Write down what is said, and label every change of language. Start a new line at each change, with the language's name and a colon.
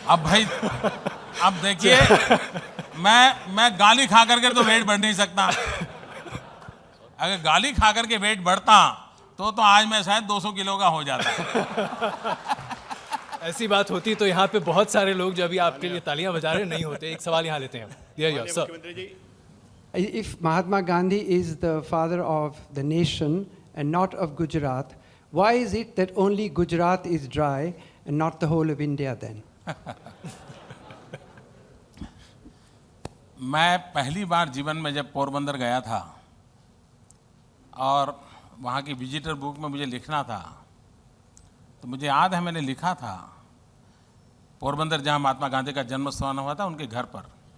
Hindi: अब भाई, अब देखिए, मैं गाली खा करके तो वेट बढ़ नहीं सकता। अगर गाली खा करके वेट बढ़ता तो आज मैं शायद 200 किलो का हो जाता। ऐसी बात होती तो यहाँ पे बहुत सारे लोग जो अभी आपके लिए तालियां बजा रहे नहीं होते। एक सवाल यहाँ लेते हैं। Sir,
English: If Mahatma Gandhi is the father of the nation and not of Gujarat, why is it that only Gujarat is dry and not the whole of India then?
Hindi: मैं पहली बार जीवन में जब पोरबंदर गया था और वहाँ की विजिटर बुक में मुझे लिखना था, तो मुझे याद है मैंने लिखा था पोरबंदर, जहाँ महात्मा गांधी का जन्म स्थान हुआ था, उनके घर पर।